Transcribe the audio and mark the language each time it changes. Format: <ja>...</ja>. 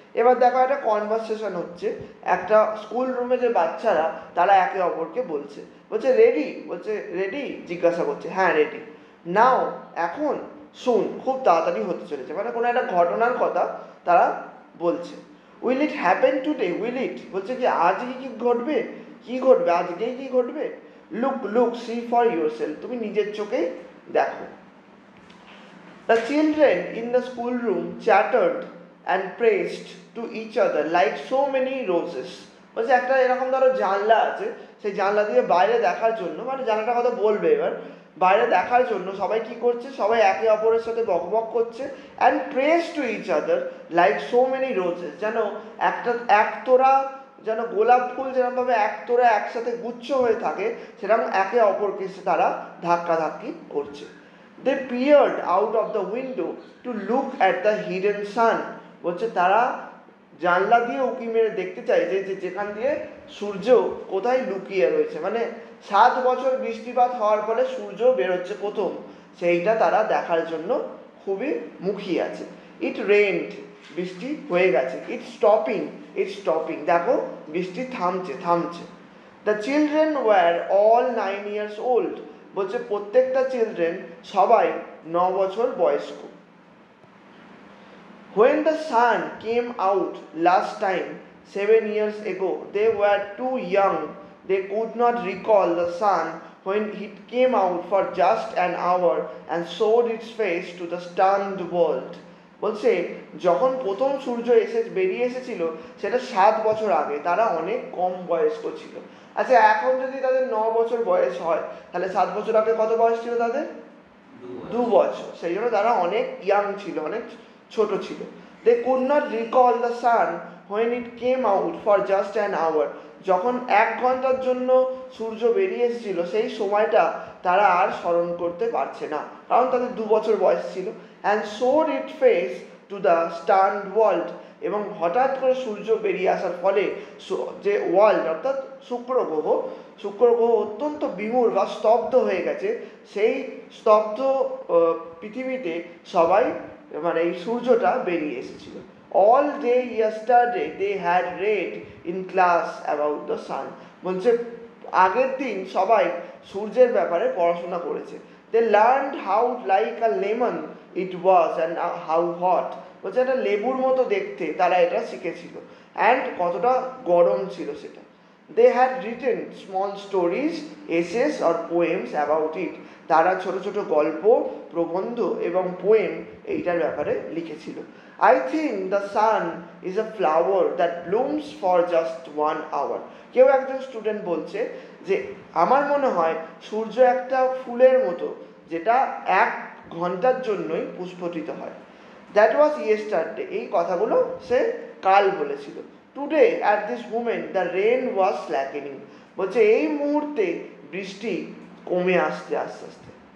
<bn>এবার দেখো, একটা কনভারসেশন হচ্ছে, একটা স্কুল রুমে যে বাচ্চারা তারা একে অপরকে বলছে, বলছে রেডি, বলছে রেডি, জিজ্ঞাসা করছে, হ্যাঁ রেডি, নাও এখন, শুন, খুব তাড়াতাড়ি হতে চলেছে, মানে কোনো একটা ঘটনার কথা তারা বলছে।</bn> <en>will it happen today, will it,</en> <bn>বলছে কি আজকে কি ঘটবে, কি ঘটবে, আজকেই কি ঘটবে।</bn> <en>look look see for yourself,</en> <bn>তুমি নিজের চোখেই দেখো।</bn> <en>The children in the schoolroom chattered and praised to each other like so many roses.</en> <bn>বলছে একটা এরকম ধরো জানলা আছে, সেই জানলা দিয়ে বাইরে দেখার জন্য, মানে জানলাটার কথা বলবে এবার, বাইরে দেখার জন্য সবাই কি করছে, সবাই একে অপরের সাথে বকবক করছে।</bn> <en>and praise to each other like so many roses,</en> <bn>যেন একতোরা যেন গোলাপ ফুল যেরকমভাবে একতোরা একসাথে গুচ্ছ হয়ে থাকে, সেরকম একে অপরকে তারা ধাক্কাধাক্কি করছে।</bn> <en>They peered out of the window to look at the hidden sun.</en> <bn>বলছে তারা জানলা দিয়ে উঁকি মেরে দেখতে চাইছে যে যেখান দিয়ে সূর্য কোথায় লুকিয়ে রয়েছে, মানে 7 বছর বৃষ্টিপাত হওয়ার ফলে সূর্য বেরোচ্ছে প্রথম, সেইটা তারা দেখার জন্য খুবই মুখিয়ে আছে।</bn> <en>it rained,</en> <bn>বৃষ্টি হয়ে গেছে।</bn> <en>it's stopping,</en> <bn>দেখো বৃষ্টি থামছে থামছে।</bn> <en>The children were all 9 years old.</en> <bn>বলছে প্রত্যেকটা চিলড্রেন সবাই 9 বছর বয়স্ক।</bn> <en>When the sun came out last time 7 years ago, they were too young, they could not recall the sun when it came out for just an hour and showed its face to the stunned world.</en> <bn>বলছে যখন প্রথম সূর্য বেরিয়ে এসেছিল সেটা 7 বছর আগে, তারা অনেক কম বয়স্ক ছিল। আচ্ছা, এখন যদি তাদের 9 বছর বয়স হয়, তাহলে 7 বছর আগে কত বয়স ছিল তাদের? 2 বছর। সেই জন্য তারা অনেক ইয়াং ছিল, অনেক ছোট ছিল।</bn> <en>They could not recall the sun when it came out for just an hour.</en> <bn>যখন 1 ঘন্টার জন্য সূর্য বেরিয়ে এসেছিল, সেই সময়টা তারা আর স্মরণ করতে পারছে না, কারণ তাদের 2 বছর বয়স ছিল।</bn> <en>and showed its face to the stunned world.</en> <bn>এবং হঠাৎ করে সূর্য বেরিয়ে আসার ফলে যে ওয়ার্ল্ড অর্থাৎ শুক্র গ্রহ অত্যন্ত বিমূঢ় বা স্তব্ধ হয়ে গেছে। সেই স্তব্ধ পৃথিবীতে সবাই মানে এই সূর্যটা বেরিয়ে এসেছিল।</bn> <en>all day yesterday they had read in class about the sun.</en> <bn>বলছে আগের দিন সবাই সূর্যের ব্যাপারে পড়াশোনা করেছে।</bn> <en>they learned how like a lemon it was and how hot.</en> <bn>বলছে একটা লেবুর মতো দেখতে তারা এটা শিখেছিল, অ্যান্ড কতটা গরম ছিল সেটা।</bn> <en>they had written small stories, essays or poems about it.</en> <bn>তারা ছোট ছোট গল্প, প্রবন্ধ এবং পোয়েম এইটার ব্যাপারে লিখেছিল।</bn> <en>I think the sun is a flower that blooms for just 1 hour.</en> <bn>কেউ একজন স্টুডেন্ট বলছে যে আমার মনে হয় সূর্য একটা ফুলের মতো, যেটা 1 ঘন্টার জন্যই পুষ্পটিত হয়।</bn> <en>That was yesterday.</en> <bn>এই কথাগুলো সে কাল বলেছিল।</bn> <en>Today at this moment the rain was slackening.</en> <bn>বলছে এই মুহূর্তে বৃষ্টি কমে আসছে আস্তে আস্তে।</bn>